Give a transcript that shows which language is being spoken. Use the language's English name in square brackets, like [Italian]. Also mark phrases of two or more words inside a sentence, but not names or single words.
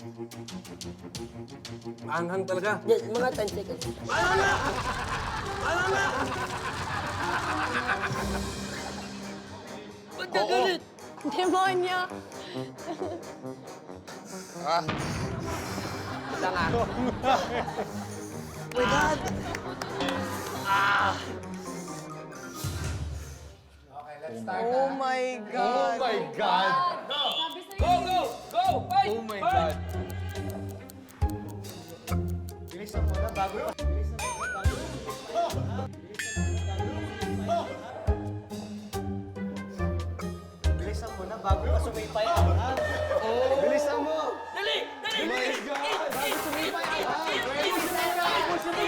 [Filipino] Maanghang talaga. Yes, mga 10 seconds. Ba't nagalit? Demonyo! Wala nga. [English] My God! Oh my God! Oh my God! Go! Fight! Oh my God! [Filipino] Bilisan mo na bago ka sumipay ang hang. Bilisan mo! Dali! [English] Oh my God! [Filipino] Bago sumipay ang hang! 20 seconds!